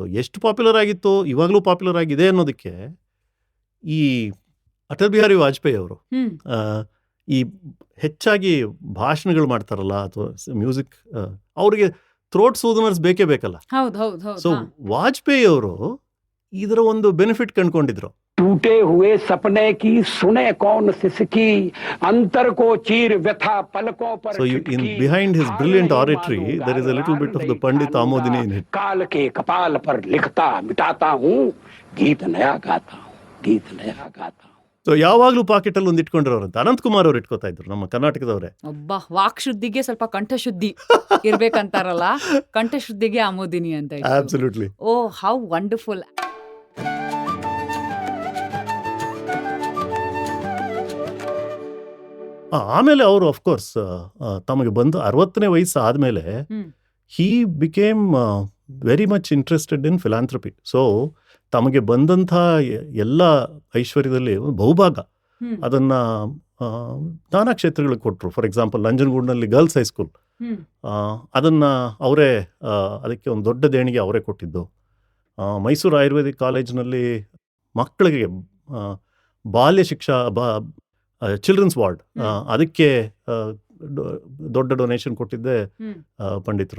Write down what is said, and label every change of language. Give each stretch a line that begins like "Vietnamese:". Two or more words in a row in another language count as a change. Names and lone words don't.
Kannada: ಎಷ್ಟು ಪಾಪ್ಯುಲರ್ ಆಗಿತ್ತು, ಇವಾಗಲೂ ಪಾಪ್ಯುಲರ್ ಆಗಿದೆ ಅನ್ನೋದಕ್ಕೆ ಈ ಅಟಲ್ ಬಿಹಾರಿ ವಾಜಪೇಯಿ ಅವರು ಈ ಹೆಚ್ಚಾಗಿ ಭಾಷಣಗಳು ಮಾಡ್ತಾರಲ್ಲ ಅಥವಾ ಮ್ಯೂಸಿಕ್, ಅವರಿಗೆ
English: throat soothers
Kannada: ಬೇಕೇ ಬೇಕಲ್ಲ. ಸೊ ವಾಜಪೇಯಿ ಅವರು ಇದರ ಒಂದು ಬೆನಿಫಿಟ್ ಕಂಡುಕೊಂಡಿದ್ರು.
Hindi: टूटे हुए सपने की सुने कौन सिसकी अंतर को चीर व्यथा पलकों पर
English: So in behind his brilliant oratory there is a little bit of the Pandit Amodini in it.
Hindi: काल के कपाल पर लिखता मिटाता हूँ गीत नया गाता हूँ गीत नया गाता हूँ.
Kannada: ಸೊ ಯಾವಾಗ್ಲೂ ಪಾಕೆಟ್ ಅಲ್ಲಿ ಒಂದು ಇಟ್ಕೊಂಡಿರೋರಂತ ಅನಂತ್ ಕುಮಾರ್ ಅವ್ರು ಇಟ್ಕೋತಾ ಇದ್ರು, ನಮ್ಮ ಕರ್ನಾಟಕದವರೇ. ಒಬ್ಬ ವಾಕ್ ಶುದ್ಧಿಗೆ ಸ್ವಲ್ಪ ಕಂಠಶುದ್ಧಿ ಇರ್ಬೇಕಂತಾರಲ್ಲ, ಕಂಠಶುದ್ಧಿಗೆ ಆಮೋದಿನಿ ಅಂತ.
English: Absolutely. Oh how wonderful.
Kannada: ಆಮೇಲೆ ಅವರು ಅಫ್ಕೋರ್ಸ್ ತಮಗೆ ಬಂದು 60ನೇ ವಯಸ್ಸು ಆದಮೇಲೆ
English: he became very much interested in philanthropy.
Kannada: ಸೊ ತಮಗೆ ಬಂದಂಥ ಎಲ್ಲ ಐಶ್ವರ್ಯದಲ್ಲಿ ಬಹುಭಾಗ ಅದನ್ನ ನಾನಾ ಕ್ಷೇತ್ರಗಳಿಗೆ ಕೊಟ್ಟರು.
English: for example
Kannada: ನಂಜನಗೂಡಿನಲ್ಲಿ
English: girls high school,
Kannada: ಅದನ್ನ ಅವರೇ ಅದಕ್ಕೆ ಒಂದು ದೊಡ್ಡ ದೇಣಿಗೆ ಅವರೇ ಕೊಟ್ಟಿದ್ದು. ಮೈಸೂರು ಆಯುರ್ವೇದಿಕ್ ಕಾಲೇಜ್ನಲ್ಲಿ ಮಕ್ಕಳಿಗೆ ಬಾಲ್ಯ ಶಿಕ್ಷಾ
English: childrens ward,
Kannada: ಅದಕ್ಕೆ ದೊಡ್ಡ ಡೊನೇಷನ್ ಕೊಟ್ಟಿದ್ದೆ ಪಂಡಿತರು.